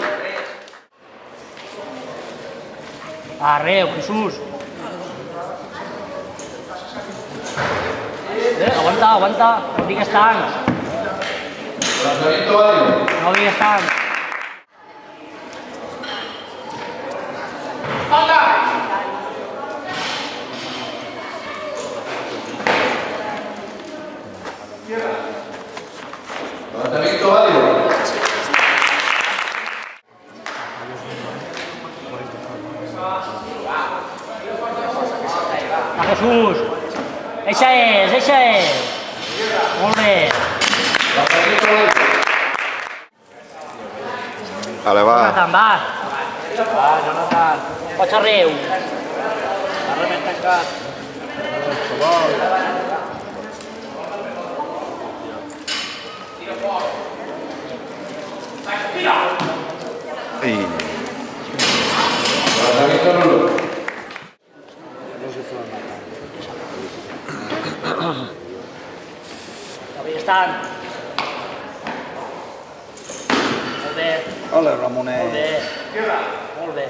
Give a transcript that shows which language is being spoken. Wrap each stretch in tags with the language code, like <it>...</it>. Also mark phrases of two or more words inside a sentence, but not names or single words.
<ca>Arreu, Jesús. Aguanta, aguanta. No digues tant.</ca> <es>Levantamiento válido.</es> <ca>No digues tant.</ca> <es>Levantamiento válido.</es> <ca>A Jesús. Eixa és, eixa és. Molt bé.</ca> <es>Levantamiento válido.</es> <ca>Vale, va. Jonathan, va. Va, Jonathan. Pots arreu. Arreu més tancat. Ai.</ca> <es>Levantamiento nulo.</es> <ca>Avui estan. Molt bé, Ole, Ramonet. molt bé. Molt bé.</ca>